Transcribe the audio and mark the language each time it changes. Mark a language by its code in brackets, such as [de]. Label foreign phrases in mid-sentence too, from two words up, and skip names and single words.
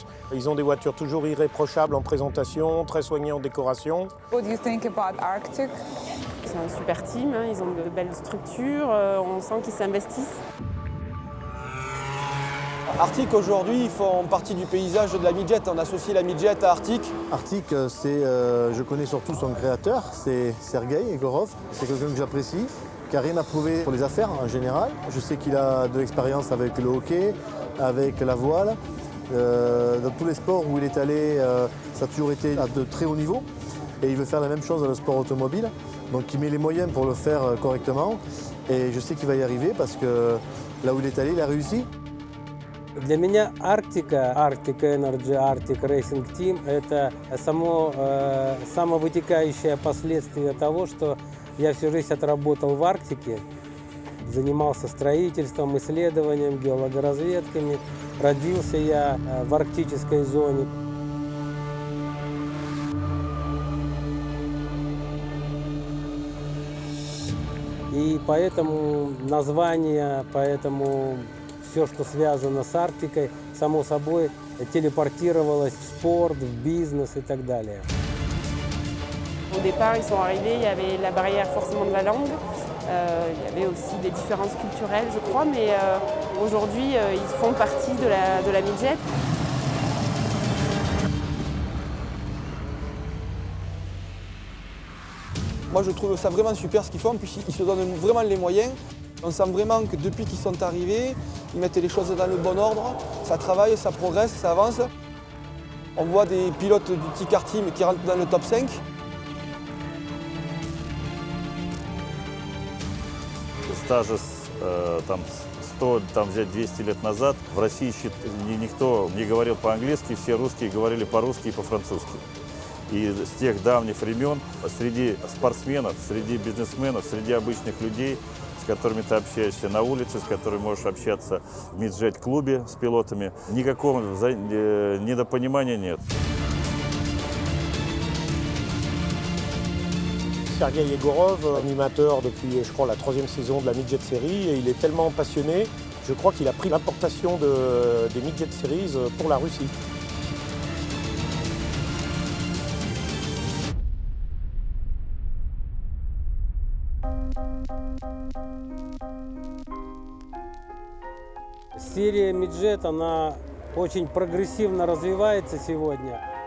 [fr] Ils ont des voitures toujours irréprochables en présentation, très soignées en décoration. [en] What do you think about Arctic? [fr] C'est un super team, hein, ils ont de belles structures, on sent qu'ils s'investissent. Arctic aujourd'hui, ils font partie du paysage de la midget. On associe la midget à Arctic. Arctic, je connais surtout son créateur, c'est Sergei Egorov. C'est quelqu'un que j'apprécie, qui n'a rien à prouver pour les affaires en général. Je sais qu'il a de l'expérience avec le hockey, avec la voile. Dans tous les sports où il est allé, ça a toujours été à de très haut niveau. Et il veut faire la même chose dans le sport automobile. Donc il met les moyens pour le faire correctement. Et je sais qu'il va y arriver parce que là où il est allé, il a réussi. [ru] Для меня Арктика, Arctic Energy, Arctic Racing Team – это самовытекающее последствие того, что я всю жизнь отработал в Арктике, занимался строительством, исследованием, геологоразведками. Родился я в арктической зоне. И поэтому название, поэтому все, что связано с Арктикой, само собой телепортировалось в спорт, в бизнес и так далее. [fr] Au départ, ils sont arrivés, il y avait la barrière forcément de la langue, il y avait aussi des différences culturelles, je crois, mais aujourd'hui, ils font partie de la midget. Moi, je trouve ça vraiment super ce qu'ils font, puis ils se donnent vraiment les moyens. On sent vraiment que depuis qu'ils sont arrivés, ils mettent les choses dans le bon ordre, ça travaille, ça progresse, ça avance. On voit des pilotes du T-Car Team qui rentrent dans le top 5. [ru] Стажа там 100, там взять 200 лет назад, в России никто не говорил по-английски, все русские говорили по-русски и по-французски. И с тех давних времен среди спортсменов, среди бизнесменов, среди обычных людей, с которыми ты общаешься на улице, с которыми можешь общаться в миджет-клубе с пилотами, никакого недопонимания нет. [fr] Sergei Egorov, animateur depuis, je crois, la 3e saison de la Midget Series, et il est tellement passionné, je crois qu'il a pris l'importation des Midget Series pour la Russie. [ru] Серия Midget, она очень прогрессивно развивается сегодня.